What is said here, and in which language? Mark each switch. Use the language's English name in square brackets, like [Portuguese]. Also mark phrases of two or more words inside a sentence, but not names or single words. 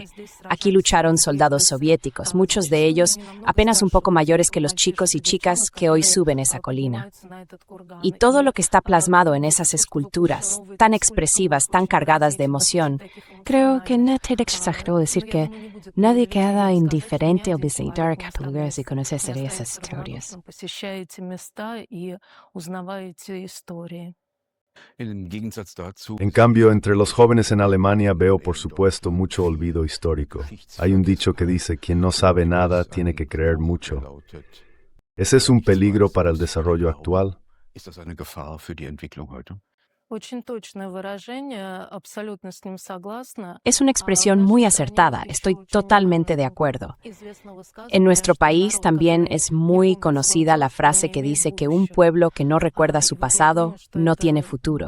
[Spanish] Aquí lucharon soldados soviéticos, muchos de ellos apenas un poco mayores que los chicos y chicas que hoy suben esa colina. Y todo lo que está plasmado en esas esculturas, tan expresivas, tan cargadas de emoción, creo que no te exagero decir que nadie queda indiferente al visitar lugares y conocer esas historias. [German] Im Gegensatz dazu, [Spanish] En cambio, entre los jóvenes en Alemania veo, por supuesto, mucho olvido histórico. Hay un dicho que dice, quien no sabe nada tiene que creer mucho. ¿Ese es un peligro para el desarrollo actual? [German] ist das eine Gefahr für die Entwicklung heute? [Spanish] Es una expresión muy acertada, estoy totalmente de acuerdo. En nuestro país también es muy conocida la frase que dice que un pueblo que no recuerda su pasado no tiene futuro.